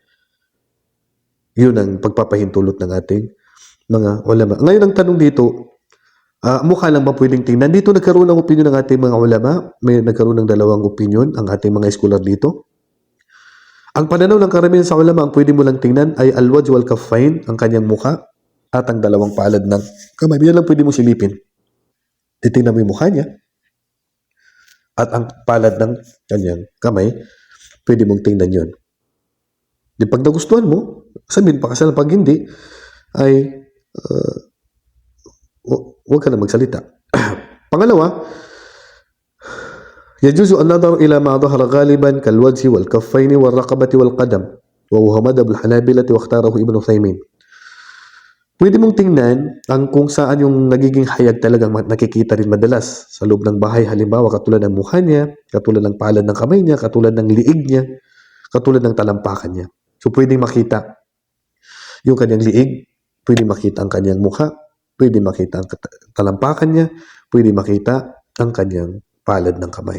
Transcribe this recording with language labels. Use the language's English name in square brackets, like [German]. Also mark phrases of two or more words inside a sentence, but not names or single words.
[Filipino] Yun ang pagpapahintulot ng ating mga ulama. Ngayon ang tanong dito, mukha lang ba pwedeng tingnan? Dito nagkaroon ng opinion ng ating mga ulama. May nagkaroon ng dalawang opinion ang ating mga scholar dito. Ang pananaw ng karamihan sa ulama, ang pwede mo lang tingnan ay [Arabic] الوجه والكفين, [Filipino] ang kanyang mukha at ang dalawang palad ng kamay. Yan lang pwede mo silipin. Titingnan mo yung mukha niya at ang palad ng kanyang kamay, pwede mong tingnan yun. Di pag nagustuhan mo, sabihin pakasalan. Pag hindi, ay huwag ka na magsalita. Pangalawa, [Arabic] يجوز النظر إلى ما ظهر غالبا كالوجه والكفين والرقبة والقدم وهو مذهب الحنابلة واختاره ابن عثيمين. [Filipino] Pwede mong tingnan ang kung saan yung nagiging hayag talagang nakikita rin madalas sa loob ng bahay. Halimbawa, katulad ng mukha niya, katulad ng palad ng kamay niya, katulad ng liig niya, katulad ng talampakan niya. So, pwedeng makita yung kanyang liig, pwede makita ang kanyang mukha, pwede makita ang talampakan niya, pwede makita ang kanyang palad ng kamay.